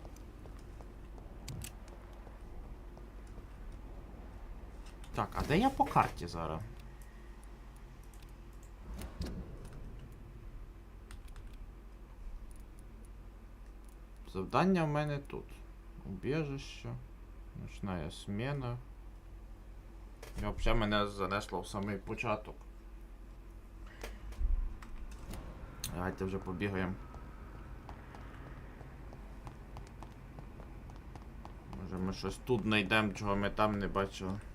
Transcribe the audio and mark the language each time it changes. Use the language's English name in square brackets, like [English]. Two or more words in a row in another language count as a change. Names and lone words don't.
[Ukrainian] Так, а де я по карті зараз? Завдання в мене тут. [Russian] Убежище. Ночная смена. [Ukrainian] І взагалі мене занесло в самий початок. Давайте вже побігаємо. Може ми щось тут знайдемо, чого ми там не бачили.